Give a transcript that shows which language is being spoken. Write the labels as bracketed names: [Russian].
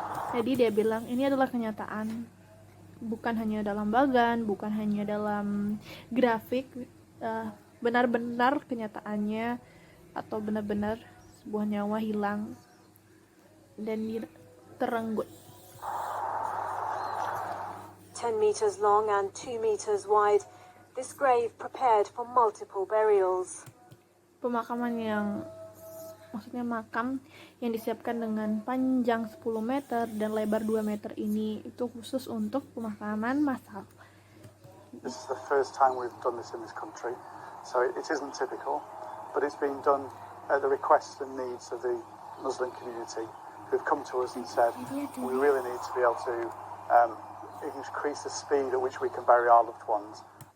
[Indonesian] Jadi dia bilang ini adalah kenyataan, bukan hanya dalam bagan, bukan hanya dalam grafik, benar-benar kenyataannya atau benar-benar sebuah nyawa hilang dan terenggut. [English] 10 meters long and 2 meters wide, this grave prepared for multiple burials. [Indonesian] Pemakaman maksudnya makam yang disiapkan dengan panjang 10 meter dan lebar 2 meter ini itu khusus untuk pemakaman massal. [English] This is the first time we've done this in this country, so it isn't typical, but it's been done at the requests and needs of the Muslim community who've come to us and said we really need to be able to increase the speed at which we can bury our loved ones.